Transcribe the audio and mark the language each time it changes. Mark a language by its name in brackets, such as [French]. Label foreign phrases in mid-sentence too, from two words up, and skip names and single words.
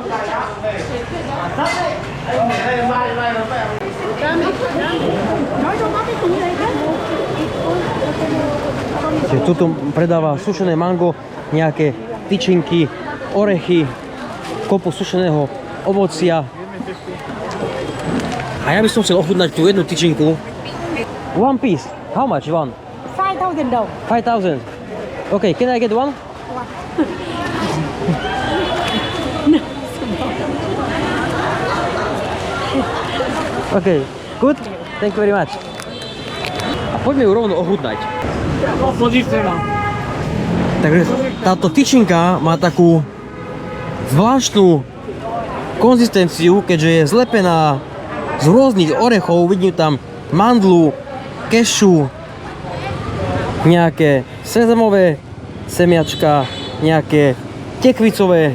[Slovak] Tuto predáva sušené mango, nejaké tyčinky, orechy, kopu sušeného ovocia. A ja by som chcel ochutnať tú jednu tyčinku. [English] One piece. How much one? [Vietnamese] 5,000 đồng. [English] 5,000. Okay, can I get one? Okay, good. Thank you very much. [Slovak] A poďme ju rovno ochutnať. Takže táto tyčinka má takú zvláštnu konzistenciu, keďže je zlepená z rôznych orechov. Vidím tam mandlu, kešu, nejaké sezamové semiačka, nejaké tekvicové.